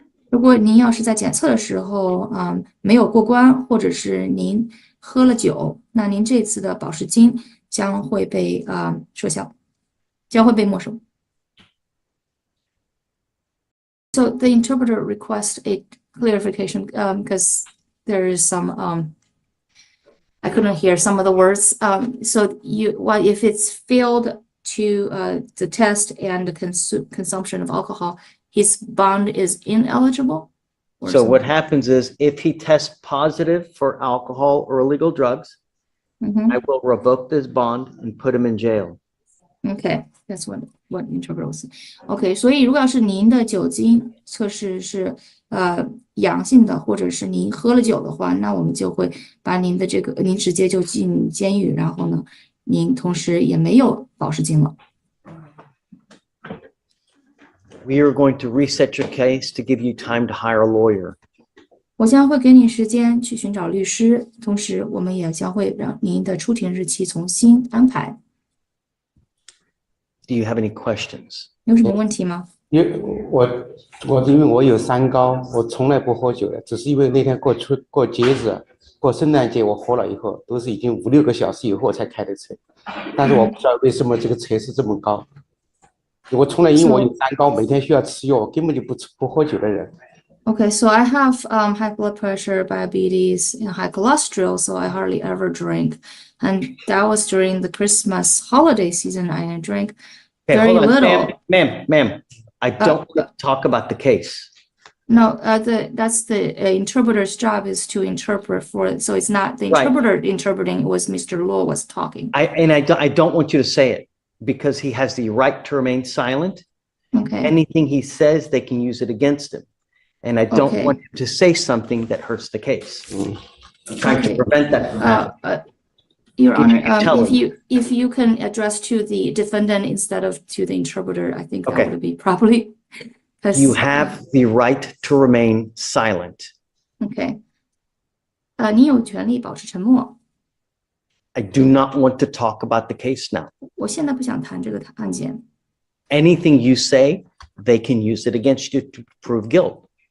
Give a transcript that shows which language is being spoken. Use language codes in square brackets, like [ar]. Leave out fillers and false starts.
[zh] 如果您要是在检测的时候，没有过关，或者是您喝了酒，那您这次的保释金将会被撤销，将会被没收。 [en] So the interpreter requests a clarification because there is some I couldn't hear some of the words. So what if it's failed to the test and the consumption of alcohol, his bond is ineligible? So what happens is if he tests positive for alcohol or illegal drugs, I will revoke this bond and put him in jail. Okay, that's what interpreter was saying. [zh] Okay, 所以如果要是您的酒精测试是阳性的，或者是您喝了酒的话，那我们就会把您的您直接就进监狱，然后呢，您同时也没有保释金了。 [en] We are going to reset your case to give you time to hire a lawyer. [zh] 我将会给你时间去寻找律师，同时我们也将会让您的出庭日期重新安排。 [en] Do you have any questions? [zh] 有什么问题吗？因为我有三高，我从来不喝酒的，只是因为那天过节日，过圣诞节我喝了以后，都是已经5、6个小时以后才开的车，但是我不知道为什么这个车是这么高。我从来因为我有三高，每天需要吃药，我根本就不喝酒的人。 [en] Okay, so I have high blood pressure, diabetes, and high cholesterol, so I hardly ever drink. And that was during the Christmas holiday season. I drank very little. Ma'am, I don't talk about the case. No, that's the interpreter's job is to interpret for it. So it's not the interpreter interpreting, it was Mr. Law was talking. I don't want you to say it because he has the right to remain silent. Okay. Anything he says, they can use it against him. And I don't want him to say something that hurts the case. I'm trying to prevent that from happening. Your Honor, if you can address to the defendant instead of to the interpreter, I think that would be properly. You have the right to remain silent. [zh] Okay. 你有权利保持沉默。 [en] I do not want to talk about the case now. [zh] 我现在不想谈这个案件。 [en] Anything you say, they can use it against you to prove guilt.